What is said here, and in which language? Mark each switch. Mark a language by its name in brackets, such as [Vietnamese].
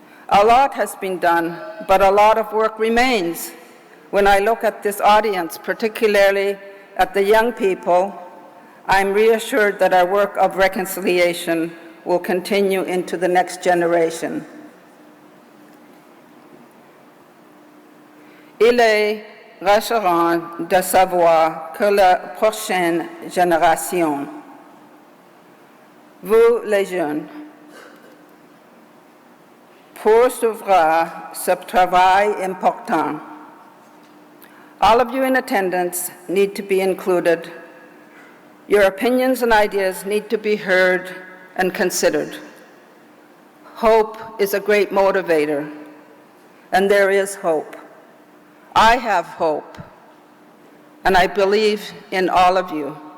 [English] A lot has been done, but a lot of work remains. When I look at this audience, particularly at the young people, I'm reassured that our work of reconciliation will continue into the next generation. [French] Il est rassurant de savoir que la prochaine génération, vous les jeunes, poursuivra ce travail important. [English] All of you in attendance need to be included. Your opinions and ideas need to be heard and considered. Hope is a great motivator, and there is hope. I have hope, and I believe in all of you.